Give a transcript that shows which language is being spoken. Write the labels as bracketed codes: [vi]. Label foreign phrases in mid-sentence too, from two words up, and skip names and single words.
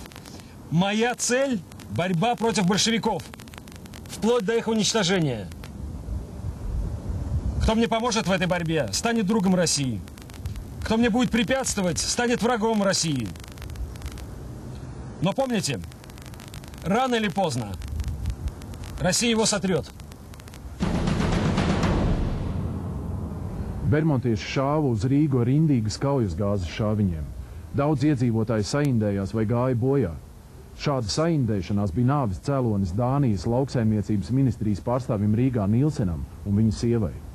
[ru] Моя цель – борьба против большевиков, вплоть до их уничтожения. Кто мне поможет в этой борьбе, станет другом России. Кто мне будет препятствовать, станет врагом России. Но помните, рано или поздно Россия его сотрет. [lv] Bermontieši šāva uz Rīgu ar indīgas kaujas gāzes šāviņiem. Daudz iedzīvotāji saindējās vai gāja bojā. Šāda saindēšanās bija nāves cēlonis Dānijas lauksaimniecības ministrijas pārstāvim Rīgā Nilsenam un viņa sievai.